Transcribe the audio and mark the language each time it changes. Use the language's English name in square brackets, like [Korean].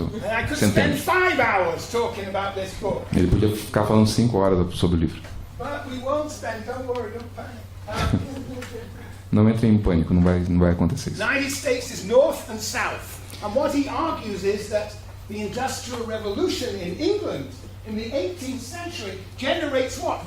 [English] I could spend 5 hours talking about this book. [Portuguese] Ele podia ficar falando 5 horas sobre o livro. [English] But we won't spend, don't worry, don't panic. [Portuguese] Não entre em pânico, não vai acontecer isso. [English] The United States is north and south, and what he argues is that the Industrial Revolution in England in the 18th century generates what?